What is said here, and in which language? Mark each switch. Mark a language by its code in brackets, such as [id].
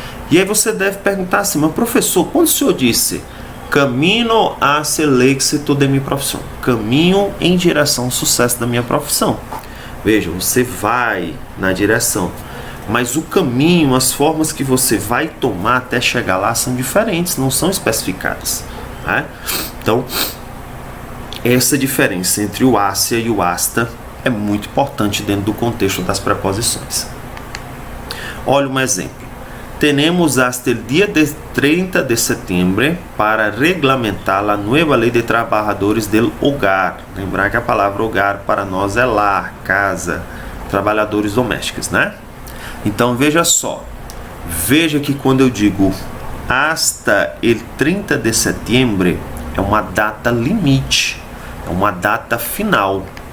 [pt] E aí você deve perguntar assim: mas professor, quando o senhor disse caminho [es] hacia el éxito de mi profissão, [pt] caminho em direção ao sucesso da minha profissão, veja, você vai na direção, mas o caminho, as formas que você vai tomar até chegar lá são diferentes, não são especificadas, né? Então, essa diferença entre o ásia e o hasta é muito importante dentro do contexto das preposições. [es] Olha um exemplo: tenemos hasta el día de 30 de septiembre para reglamentar [pt] a nova lei de trabalhadores [es] del hogar. [pt] Lembrar que a palavra hogar para nós é lar, casa, trabalhadores domésticos, né? Então veja só, veja que quando eu digo [es] hasta el 30 de septiembre, [pt] é uma data limite, é uma data final.